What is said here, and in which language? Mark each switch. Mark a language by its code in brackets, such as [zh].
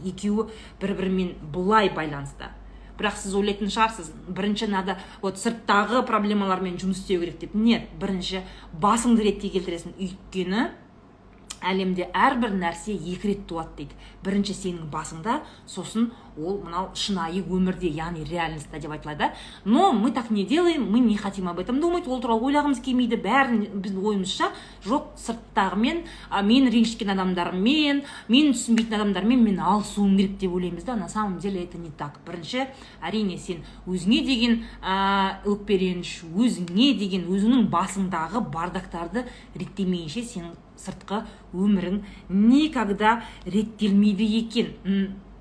[kk] Екеуі бір-бірімен бұлай байланысты. Бірақ сіз ойлайтын шығарсыз, бірінші надо сырттағы проблемалармен жұмыс істеу керек деп. Нет, бірінші басыңды ретке келтіресің. Өйткені әлемде әрбір нәрсе екі рет туады дейді. Бірінші сенің басыңда, сосын ол мынау шынайы өмірде, яғни реальностьта деп айтылады. [ru] Но мы так не делаем, мы не хотим об этом думать, [kk] ол туралы ойлағымыз келмейді. Бәрін біздің ойымызша жоқ, сырттағымен, мен ренжіткен адамдармен, мен түсінбейтін адамдармен мен алысуым керек деп ойлаймыз да. [ru] На самом деле это не так. [kk] Бірінші, әрине сен өзіңе деген өкпереніш, өзіңе деген өзіңнің басыңдағы бардактарды реттемейінше сенің сыртқы өмірің никогда реттелмейді екен.